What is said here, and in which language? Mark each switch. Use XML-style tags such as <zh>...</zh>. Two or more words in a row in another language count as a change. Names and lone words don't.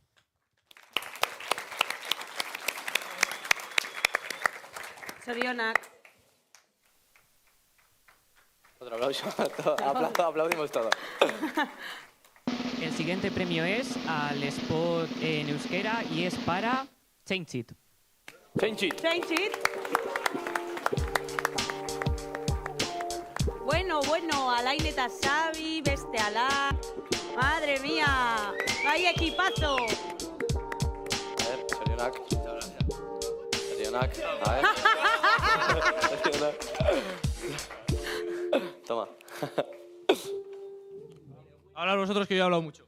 <eu>Sorionak.</eu> <es>Otro aplauso. Aplaudimos todo. El siguiente premio es al spot en euskera y es para Change It. Change It. Change It.</es> <eu>Bueno, Alain eta Xabi, beste ala.</eu> <es>Madre mía, ¡hay equipazo! A ver,</es> <eu>Sorionak. Sorionak.</eu> <es>A ver.</es> <eu>Sorionak. Toma.</eu> <es>Hablar vosotros, que yo he hablado mucho.</es>